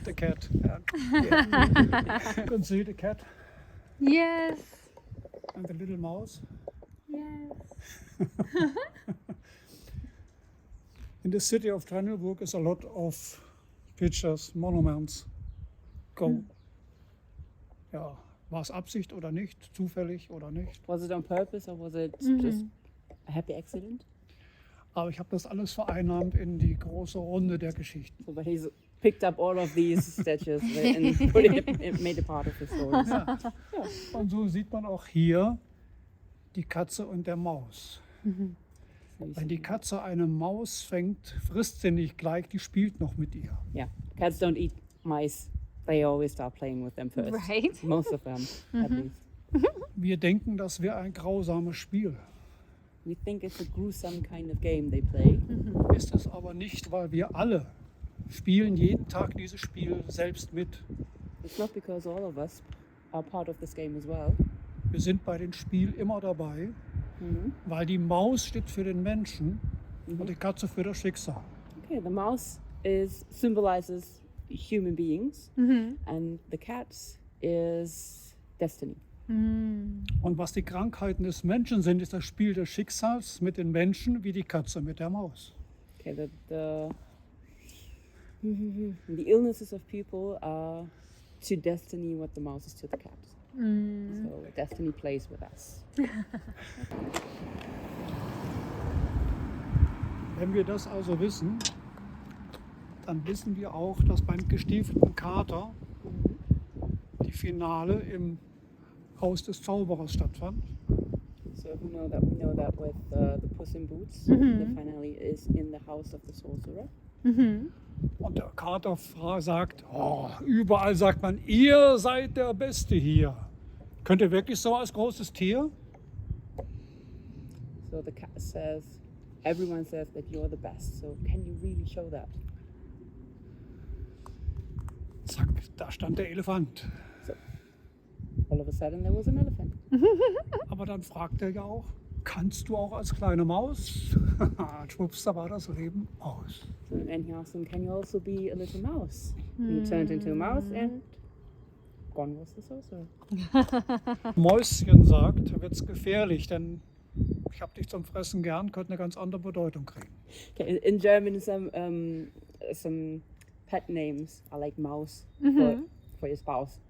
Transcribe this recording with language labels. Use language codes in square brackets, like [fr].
[en] the cat. Yeah. You can see the cat Yes. and the little mouse. Yes. In the city of Tröndelburg is a lot of pictures, monuments. Go. [de] Ja, war es Absicht oder nicht? Zufällig oder nicht? [en] Was it on purpose or was it just a happy accident? [de] Aber ich habe das alles vereinnahmt in die große Runde der Geschichten. [en] So, but he's picked up all of these statues and put it made a part of his stories. [de] Und so sieht man auch hier die Katze und der Maus. Wenn die Katze eine Maus fängt, frisst sie nicht gleich, die spielt noch mit ihr. [en] Yeah, cats don't eat mice. They always start playing with them first. Right. Most of them, at least. [de] Wir denken, das wäre ein grausames Spiel. [en] We think it's a gruesome kind of game they play. [de] Ist es aber nicht, weil wir alle spielen jeden Tag dieses Spiel selbst mit. [en] It's not because all of us are part of this game as well. [de] Wir sind bei dem Spiel immer dabei, weil die Maus steht für den Menschen und die Katze für das Schicksal. [en] Okay, the mouse symbolizes human beings, and the cat is destiny. [de] Und was die Krankheiten des Menschen sind, ist das Spiel des Schicksals mit den Menschen wie die Katze mit der Maus. [en] Okay, the illnesses of people are to destiny what the mouse is to the cat. So destiny plays with us. [de] Wenn wir das also wissen, dann wissen wir auch, dass beim gestiefelten Kater die Finale im Haus des Zauberers stattfand. [en] So we know that with the Puss in Boots, the finale is in the house of the sorcerer. [de] Und der Kater sagt, überall sagt man, ihr seid der Beste hier. Könnt ihr wirklich so als großes Tier? [en] So the cat says, everyone says that you're the best. So can you really show that? [de] Zack, da stand der Elefant. [en] So all of a sudden there was an elephant. [de] Aber dann fragt er ja auch, kannst du auch als kleine Maus? Schwupps, da war das Leben aus. [en] So, and he asked him, can you also be a little mouse? And he turned into a mouse and gone was the sorcerer. [de] Mäuschen sagt, wird's gefährlich, denn ich hab dich zum Fressen gern, könnte eine ganz andere Bedeutung kriegen. [en] Okay, in German, some pet names are like mouse for your spouse.